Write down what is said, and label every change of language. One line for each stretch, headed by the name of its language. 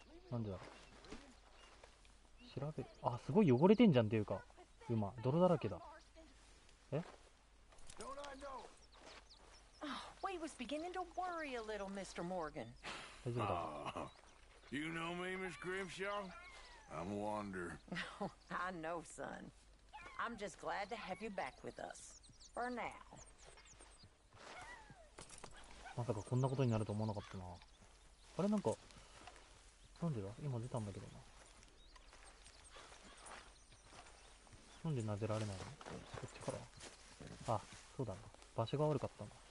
Japanese: なんでだろう。調べる。あ、すごい汚れてんじゃんっていうか、馬泥だらけだ。え、
English: We was beginning to worry a little, Mr. Morgan.
Japanese: 大丈夫だ。
English: You know me, Miss Grimshaw? I'm a wanderer. I know, son. I'm just glad to have you back with us. For now.
Japanese: まさかこんなことになると思わなかったな。あれ、なんかなんでだ、今出たんだけどな。なんでなぜられないの。こっちから。あ、そうだな、場所が悪かったな。